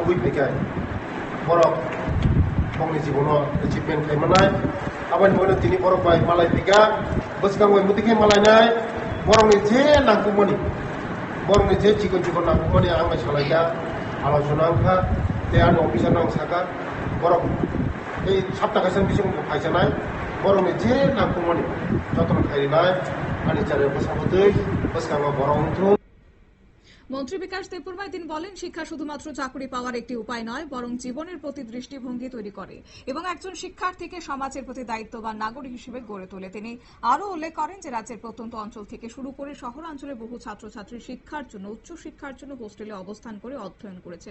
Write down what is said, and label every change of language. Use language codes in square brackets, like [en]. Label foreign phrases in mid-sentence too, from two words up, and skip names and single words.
[trp] फैफैखाय बरफ गावनि जीवन एचिभमेन्ट खालामनाय आबाद मोनो दिनै बरफ बाय मालाय फैगा बसकांबाय मुतिखे मालायनाय बरफनि जे नांगौमानि बरफनि जे जिगन नांगौमानि आंनाय सालायगा आलोचना आंखा ते आंनि अफिसार नां सागा बरफ এই सप्ताहखासन बिसोर फायजानाय बरफनि जे नांगौमानि जतन खालामनाय आंनि चैनल प्रसापति बसकांबा बरफ [bn] মন্ত্রী বিকাশ দেববর্মা তিনি বলেন, শিক্ষা শুধুমাত্র চাকরি পাওয়ার একটি উপায় নয়, বরং জীবনের প্রতি দৃষ্টিভঙ্গি তৈরি করে এবং একজন শিক্ষার্থীকে সমাজের প্রতি দায়িত্ববান নাগরিক হিসেবে গড়ে তোলে। তিনি আরও উল্লেখ করেন যে রাজ্যের প্রত্যন্ত অঞ্চল থেকে শুরু করে শহরাঞ্চলে বহু ছাত্রছাত্রী শিক্ষার জন্য, উচ্চ শিক্ষার জন্য হোস্টেলে অবস্থান করে অধ্যয়ন করেছেন।